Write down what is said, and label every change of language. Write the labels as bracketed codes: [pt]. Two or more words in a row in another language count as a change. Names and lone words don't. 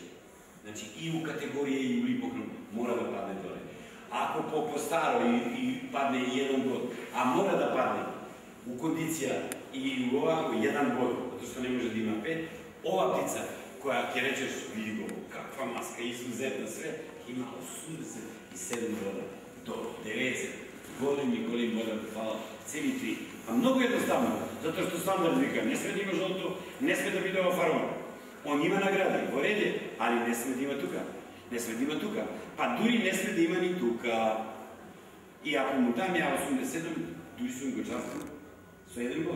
[sr] Znači i u kategorije i u lipokrom mora da padne dole. Ako po staro i padne 1 bod, a mora da padne u kondicija i u ovako 1 bod, zato što ne može da ima 5, ova ptica koja ti rečeš, vidi go, kakva maska, izuzetna sve, [mk] има 87 бода до 90. Големи бода фала, цели 3. А много едноставно, затоа што стандард вика, не сме да има жолто, не сме да биде офарбан. Он има награди, во реде, али не сме да има тука. Не сме да има тука. Па дури не сме да има ни тука. И ако му дам ја 87, дури сум го частен со еден бод.